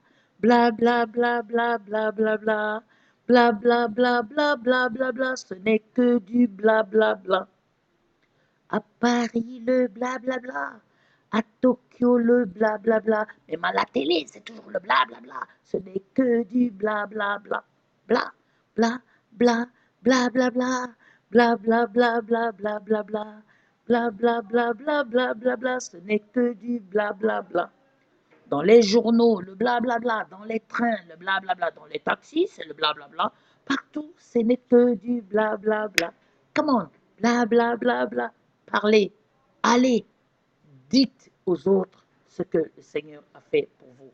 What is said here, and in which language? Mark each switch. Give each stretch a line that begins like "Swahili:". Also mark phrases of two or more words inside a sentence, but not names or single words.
French: Bla bla bla bla bla bla bla. Bla bla bla bla bla bla bla. Ce n'est que du bla bla bla. À Paris, le blablabla. À Tokyo, le blablabla. Même à la télé, c'est toujours le blablabla. Ce n'est que du blablabla. Bla, bla, bla, blablabla. Bla, bla, bla, bla, bla, bla, bla. Bla, bla, bla, bla, bla, bla, bla. Ce n'est que du blablabla. Dans les journaux, le blablabla. Dans les trains, le blablabla. Dans les taxis, c'est le blablabla. Partout, ce n'est que du blablabla.
English: Come on,
French: blablabla. Parlez, allez, dites aux autres ce que le Seigneur a fait pour vous.